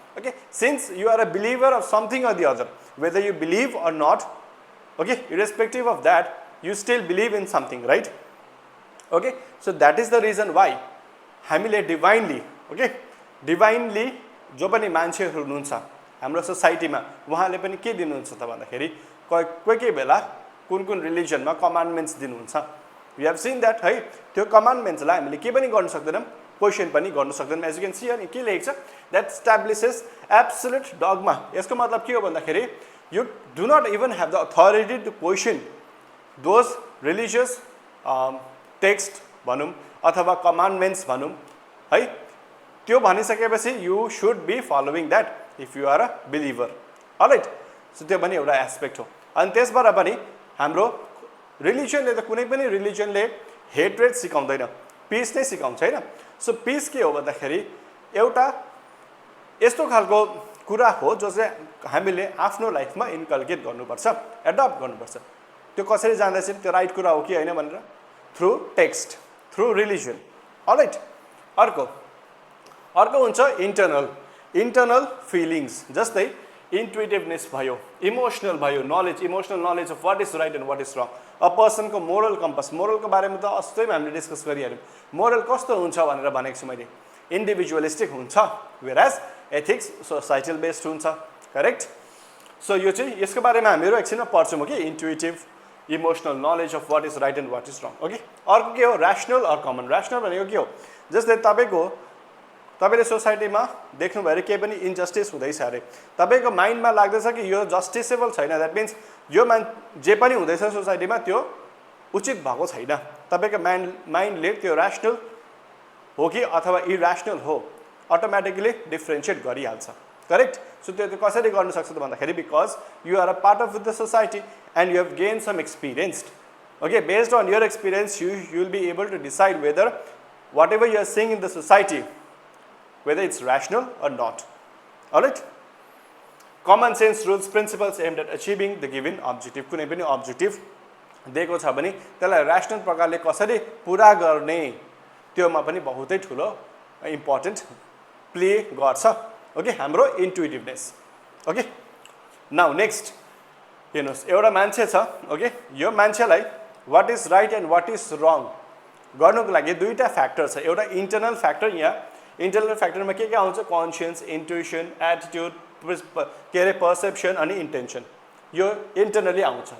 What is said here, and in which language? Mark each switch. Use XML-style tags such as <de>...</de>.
<en>Okay, since you are a believer of something or the other, whether you believe or not, okay, irrespective of that, you still believe in something, right? Okay, so that is the reason why</en> <ne>हामीले divinely, okay, divinely जो पनि मान्छेहरु हुनुहुन्छ हाम्रो सोसाइटीमा उहाँले पनि के दिनुहुन्छ त भन्दाखेरि कोही बेला कुन रिलिजनमा कमान्डमेन्ट्स दिनुहुन्छ.</ne> <en>We have seen that,</en> <ne>है त्यो कमान्डमेन्ट्स लाई हामीले के पनि गर्न सक्दैनौं, क्वेशन पनि गर्न सक्दैनौं.</ne> <en>As you can see</en> <ne>अनि के लेखेको छ</ne> <en>that establishes absolute dogma.</en> <ne>यसको मतलब के हो भन्दाखेरि</ne> <en>you do not even have the authority to question those religious text भनौं अथवा commandments भनौं है.</en> <ne>त्यो भनिसकेपछि</ne> <en>you should be following that if you are a believer.</en> <ne>Alright, so त्यो पनि एउटा एस्पेक्ट हो. अनि त्यसबाट पनि हाम्रो रिलिजनले त कुनै पनि रिलिजनले हेट्रेड सिकाउँदैन, पीस नै सिकाउँछ हैन. सो पीस के हो भन्दाखेरि एउटा यस्तो खालको कुरा हो जो चाहिँ हामीले आफ्नो लाइफमा इन्कल्केट गर्नुपर्छ, एडप्ट गर्नुपर्छ. त्यो कसरी जान्दैछ त्यो राइट कुरा हो कि हैन भनेर through text, through religion. All right, अर्को हुन्छ इन्टरनल फिलिङ्स.</ne> <en>जस्तै intuitiveness भयो, emotional भयो, knowledge, emotional knowledge of what is right and what is wrong.</en> <ne>A पर्सनको moral campus, मोरलको बारेमा त अस्तिमै हामीले डिस्कस गरिहाल्यौँ। मोरल कस्तो हुन्छ भनेर भनेको छु मैले, इन्डिभिजुअलिस्टिक हुन्छ, वेयरएज एथिक्स सोसाइटल बेस्ड हुन्छ, करेक्ट। सो यो चाहिँ यसको बारेमा हामीहरू एकछिनमा पढ्छौँ कि</ne> <en>Intuitive emotional knowledge of what is right and what is wrong.</en> <ne>Okay, अर्को के हो ऱ्यासनल अर कमन। ऱ्यासनल भनेको के हो, जस्तै तपाईँले सोसाइटीमा देख्नुभयो केही पनि इन्जस्टिस हुँदैछ अरे, तपाईँको माइन्डमा लाग्दैछ कि यो जस्टिसेबल छैन, द्याट मिन्स यो जे पनि हुँदैछ सोसाइटीमा त्यो उचित भएको छैन, तपाईँको माइन्डले त्यो ऱ्यासनल हो कि अथवा इऱ्यासनल हो अटोमेटिकली डिफ्रेन्सिएट गरिहाल्छ, करेक्ट। सो त्यो कसरी गर्न सक्छ त भन्दाखेरि</ne> <en>Because you are a part of the society and you have gain some experience. Okay, based on your experience you will be able to decide whether whatever you are seeing in the society whether it's rational or not. All right, common sense rules principles aimed at achieving the given objective.</en> <ne>कुनै पनि objective दिएको छ भने त्यसलाई rational प्रकारले कसरी पूरा गर्ने त्योमा पनि बहुतै ठुलो इम्पोर्टेन्ट प्ले गर्छ। ओके, हाम्रो इन्ट्युइटिभनेस। ओके, नाउ नेक्स्ट हेर्नुहोस्, एउटा मान्छे छ, ओके, यो मान्छेलाई</ne> <en>what is right and what is wrong</en> <ne>गर्नुको लागि दुईवटा फ्याक्टर छ, एउटा इन्टरनल फ्याक्टर, यहाँ इन्टरनल फ्याक्टरमा के आउँछ, कन्सियन्स, इन्ट्युसन, एटिट्युड, के अरे पर्सेप्सन अनि इन्टेन्सन, यो इन्टरनली आउँछ।</ne>